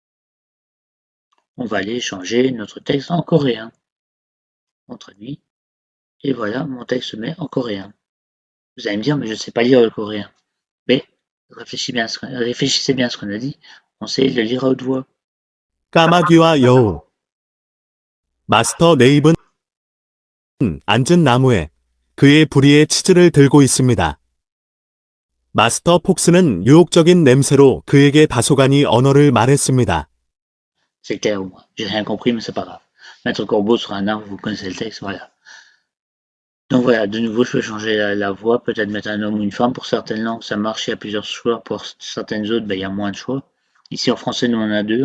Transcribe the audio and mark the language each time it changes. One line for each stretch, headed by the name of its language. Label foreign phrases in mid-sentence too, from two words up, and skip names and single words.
French: On va aller changer notre texte en coréen. On traduit, et voilà, mon texte se met en coréen. Vous allez me dire, mais je ne sais pas lire le coréen. Mais réfléchissez bien à ce qu'on a dit. On sait le lire à haute voix.
Korean: 까마귀와 여우. 마스터 네잎은 앉은 나무에 그의 부리에 치즈를 들고 있습니다. 마스터 폭스는 유혹적인 냄새로 그에게 다소간이 언어를 말했습니다.
French: C'est clair au moins. J'ai rien compris, mais c'est pas grave. Maître Corbeau sur un arbre, vous connaissez le texte, voilà. Donc voilà, de nouveau, je peux changer la voix, peut-être mettre un homme ou une femme. Pour certaines langues, ça marche, il y a plusieurs choix. Pour certaines autres, il y a moins de choix. Ici, en français, nous, on en a deux.